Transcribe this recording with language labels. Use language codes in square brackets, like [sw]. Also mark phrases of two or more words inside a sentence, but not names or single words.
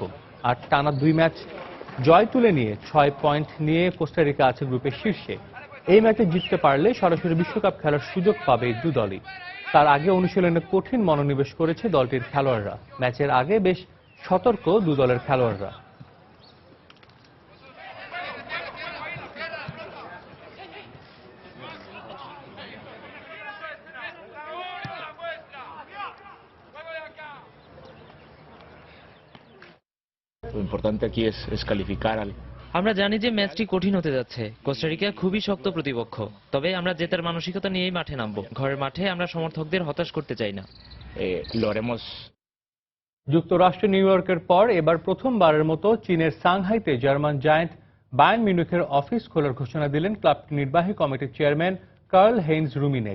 [bn] আর টানা 2 ম্যাচ জয় তুলে নিয়ে 6 পয়েন্ট নিয়ে কোস্টারিকা আছে গ্রুপের শীর্ষে। এই ম্যাচে জিততে পারলে সরাসরি বিশ্বকাপ খেলার সুযোগ পাবে এই দু দলই। তার আগে অনুশীলনে কঠিন মনোনিবেশ করেছে দলটির খেলোয়াড়রা। ম্যাচের আগে বেশ সতর্ক দু দলের খেলোয়াড়রা। [es] Lo importante aquí es calificar al... [bn] আমরা জানি যে ম্যাচটি কঠিন হতে যাচ্ছে। কোস্টারিকা খুবই শক্ত প্রতিপক্ষ, তবে আমরা জেতার মানসিকতা নিয়েই মাঠে নামবো। ঘরের মাঠে আমরা সমর্থকদের হতাশ করতে চাই না। [es] Lo haremos. [bn] যুক্তরাষ্ট্রের নিউ ইয়র্কের পর এবার প্রথমবারের মতো চীনের সাংহাইতে জার্মান জায়ান্ট বায়ার্ন মিউনিখের অফিস খোলার ঘোষণা দিলেন ক্লাবটির নির্বাহী কমিটির চেয়ারম্যান কার্ল হেইনজ রুমিনেগ।